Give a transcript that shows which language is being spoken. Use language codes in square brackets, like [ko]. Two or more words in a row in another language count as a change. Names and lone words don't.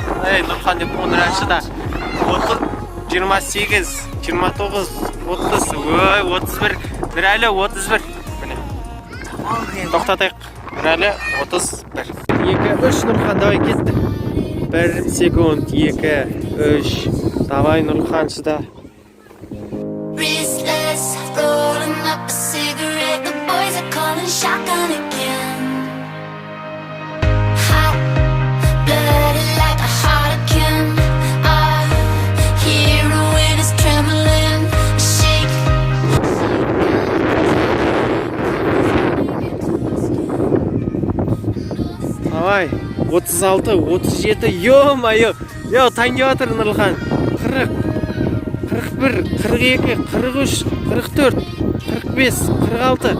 [kk] Нұрхан деп Нұрәлі шыда. 28, 29, 30. Ой, 31. Нұрәлі 31. Міне. Тоқтатайық. Нұрәлі 31. 2, 3 Нұрхан, давай кетті. 1 секунд, 2, 3. Давай Нұрхан шыда. [en] Restless, rolling up a cigarette. The boys are calling shotgun again. Hot blooded like a harlequin. Our heroine is trembling. Shake. [ru] Давай, 36, 37, ё-моё. [kk] Тайын деп жатыр Нұрхан. 40, 41, 42, 43, 44, 45, 46.